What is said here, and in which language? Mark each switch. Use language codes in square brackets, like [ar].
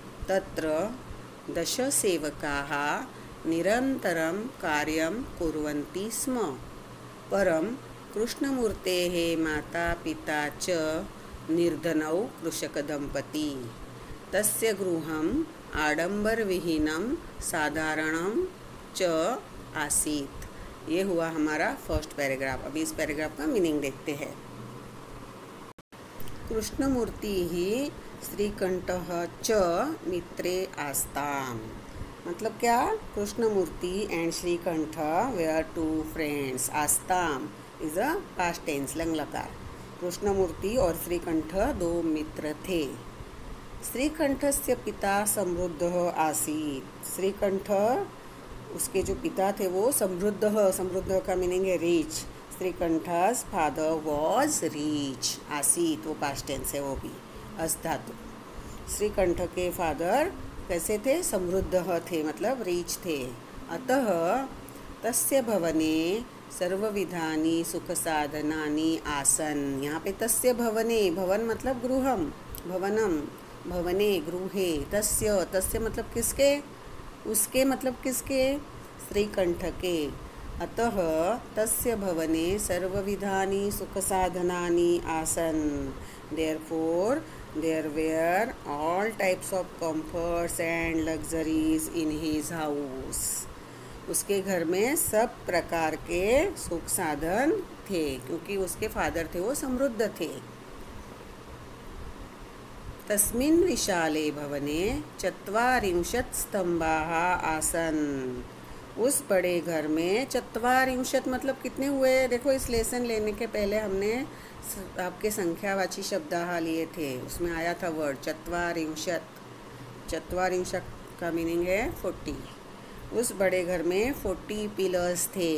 [sa] तत्र 10 सेवकाः निरन्तरं कार्यं कुर्वन्ति स्म। परं कृष्णमूर्तेः माता पिता च निर्धनौ कृषकदम्पती। तस्य गृहम् आडम्बरविहीनं साधारणं च आसीत्। [hi] ये हुआ हमारा फर्स्ट पैराग्राफ। अभी इस पैराग्राफ का मीनिंग देखते हैं। [sa] कृष्णमूर्ति ही श्रीकंठः च मित्रे आस्ताम्। [hi] मतलब क्या? [en] Krishnamurthy and Srikanth were two friends. आस्ताम is a past tense, [hi] lung लकार। कृष्णमूर्ति और श्रीकंठ दो मित्र थे। [sa] श्रीकंठस्य पिता समृद्धः आसीत्। [hi] श्रीकंठ उसके जो पिता थे वो समृद्धः, समृद्ध का मीनिंग है रिच। [en] Srikanth's father was rich. [hi] आसीत वो पास्ट टेंस है, वो भी अस धातु। श्रीकंठ के फादर कैसे थे? समृद्ध थे, मतलब रिच थे। [sa] अतः तस्य भवने सर्वविधानि सुख साधनानि आसन्। [hi] यहाँ पे तस्य भवने, भवन मतलब गृहम, भवनम, भवने गृहे। तस्य, तस्य मतलब किसके? उसके मतलब किसके? श्रीकंठ के। [sa] अतः तस्य भवने सर्वविधानि सुखसाधनानि आसन्। [en] Therefore, there were all types of comforts and luxuries in his house. [hi] उसके घर में सब प्रकार के सुख साधन थे, क्योंकि उसके फादर थे वो समृद्ध थे। [sa] तस्मिन् विशाले भवने 40 स्तम्भाः आसन्। [hi] उस बड़े घर में 40 मतलब कितने हुए? देखो, इस लेसन लेने के पहले हमने आपके संख्यावाची शब्दाः लिए थे, उसमें आया था वर्ड 40। 40 का मीनिंग है 40। उस बड़े घर में 40 पिलर्स थे।